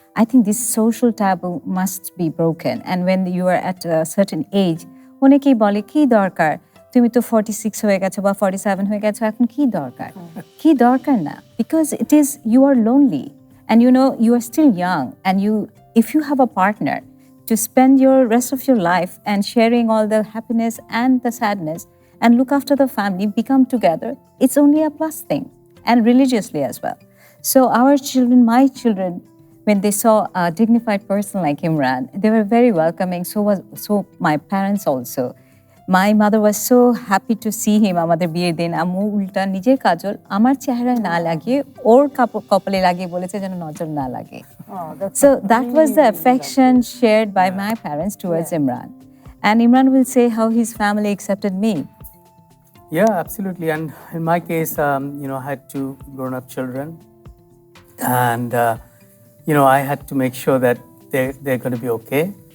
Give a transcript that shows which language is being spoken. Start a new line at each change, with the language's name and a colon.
English: I think this social taboo must be broken. And when you are at a certain age,
Bangla: অনেকেই বলে কি দরকার তুমি তো 46 হয়ে গেছো বা 47 হয়ে গেছো এখন কি দরকার কি দরকার না
English: because you are lonely and you are still young and if you have a partner to spend your rest of your life and sharing all the happiness and the sadness and look after the family, become together, it's only a plus thing, and religiously as well. So our children, my children, when they saw a dignified person like Imran, they were very welcoming. So my parents also. My mother was so happy to see him.
Bangla: আমাদের বিয়ের দিন আম্মু উল্টা নিজের কাজল আমার চেহারায় না লাগিয়ে ওর কপালে লাগিয়ে বলেছে যেন নজর না লাগে.
English: So that was the affection shared by my parents towards Imran. And Imran will say how his family accepted me. Yeah, absolutely. And in my case, I had two grown-up children. And, I had to make sure that they're going to be okay.